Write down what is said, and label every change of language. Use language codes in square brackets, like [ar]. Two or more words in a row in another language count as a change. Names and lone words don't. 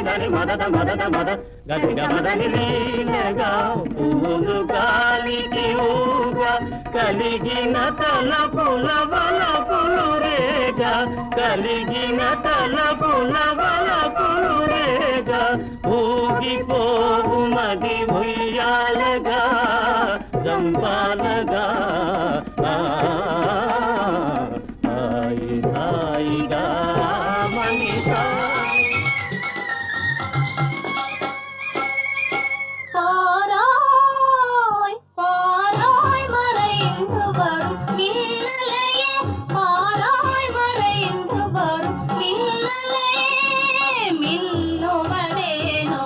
[te] దని మదద మదద మద గది గమదని లీలగా పువ్వులు గాలికి ఊగా కలిగిన తలపుల వలపులు రేగా కలిగిన తలపుల వలపులు రేగా ఊగిపోవు మది ఉయ్యాలగా జంపాలగా హాయిగా మనిషా [ta] பாராய் பாராய் மறைந்து வரும் மின்னலையே பாராய் மறைந்து வரும் மின்னலையே மின்னுவதேனோ